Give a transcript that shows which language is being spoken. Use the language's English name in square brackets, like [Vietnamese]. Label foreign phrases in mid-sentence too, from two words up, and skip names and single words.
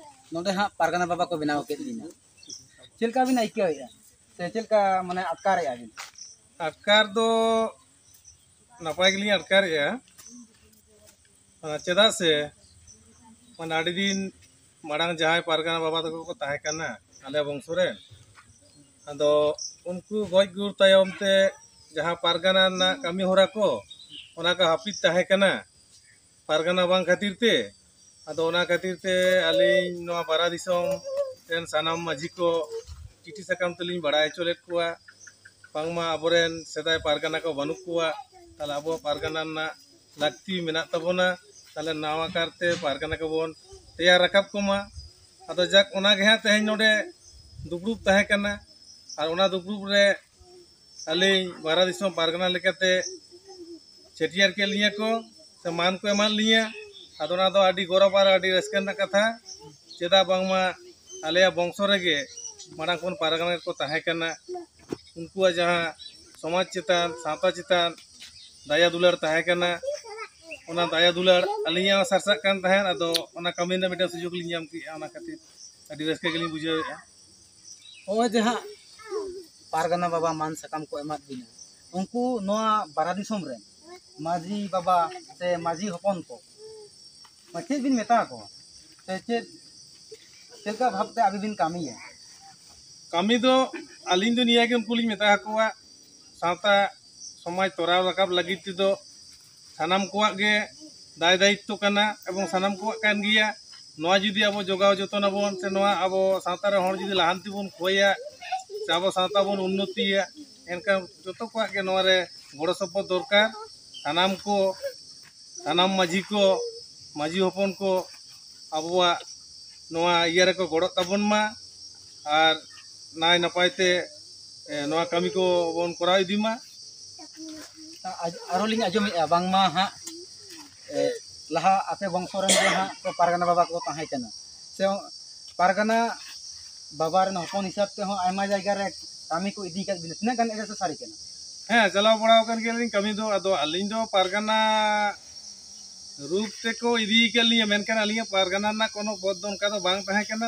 [Santali] नोडे हाँ पारगाना बाबा को बनाव के दिन चलका बिन आइकाया से चलका माने अटकारे आबिन अटकार दो नपाय गलिं अटकार या चेदा से मन आड़ी दिन माड़ांग जहां पारगाना बाबा तक को ताहे कना आले बंशो रे अदो उनको गज गुर तायम ते जहां पारगाना ना कमी होरा को ओना का हापित ताहे कना पारगाना बांग खातिर ते अदो ओना खातिर ते आलिन नोआ बारा दिसोम रेन सानाम माझी को चिठी सकाम तलिन बड़ाय चलेत कुआ बांगमा अबोरेन सेदाय पारगाना को बनुक कुआ ताले अबो पारगाना ना लाक्ति मेना तबोना ताले नावा कारते पारगाना को बोन तैयार रकाब कोमा अदो जाक ओना गे हा तेहेन नोडे दुबरुब ताहे कना और ओना दुबरुब रे आलिन बारा दिसोम पारगाना लेकाते छेटियार के लिया को से मान को एमान लिया अदो ना दो आडी गौरव और आडी रस्कन ना कथा चेदा बांगमा आलेया बंशो रेगे माड़ांग कोन पारगाना को ताहे कना उनको जहाँ समाज चितान सावता चितान दया दुलार ताहे कना ओना दया दुलार अलिया सरसा कान ताहेन अदो ओना कमी ना मिटा सुजोग लिन जाम की ओना खातिर आडी रस्के गेलिन बुझावेआ ओ जहाँ पारगाना बाबा मान सकाम को एमाद बिना उनको नोआ बारा दिसोम रे माझी बाबा से माझी हपन को चेद बिन मेता को से चेलका भाबते अभी बिन कामी है कमी दो अलिन दो निया के उनको लिन मेता हकुआ सावता समाज तोराव रकाब लगी दो सानाम कोआ गे दाय दायित्व कना एवं सानाम कोआ कान गिया नोआ जुदी अब जोगाव जतन आबोन से नोआ अब सावता रे हर जुदी लाहांति बोन खोया से अब सावता बोन उन्नतिया एनका जतो कोआ के नोआ रे गड़ो सपोर्ट दरकार सानाम को सानाम माझी को माझी हपन को अबवा नोआ इया रे को गड़ो ताबोन मा और नाय नपायते नोआ कमी को बोन कराव इदी मा आरो लिंग आजम बांगमा हाँ लहा आपे बंशोरन जे हाँ तो पारगाना बाबा को ताहे कना से पारगाना बाबा रन हपन हिसाब ते हो आयमा जायगा रे कामी को इदी का बिना तिना गान एरे से सारी कना हाँ चलाव बड़ा कर गेलिन कमी दो अदो अलिन दो पारगाना रूप ते को इदी के लिए मेनकन अलिया पारगाना ना कोनो पद दो उनका तो बांग ताहे कना